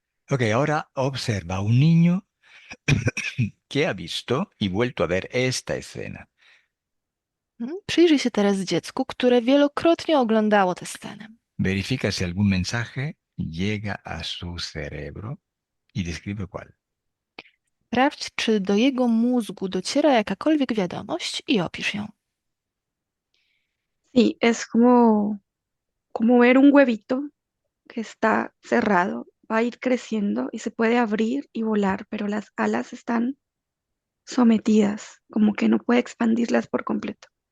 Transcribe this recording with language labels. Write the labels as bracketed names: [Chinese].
[Spanish] Ok, ahora observa a un niño que ha visto y vuelto a ver esta escena. [Polish] Przyjrzyj się teraz dziecku, które wielokrotnie oglądało tę scenę. [Spanish] Verifica si algún mensaje llega a su cerebro y describe cuál. [Polish] Sprawdź, czy do jego mózgu dociera jakakolwiek wiadomość i opisz ją. [Spanish] Sí, es como ver un huevito que está cerrado, va a ir creciendo y se puede abrir y volar, pero las alas están sometidas, como que no puede expandirlas por completo.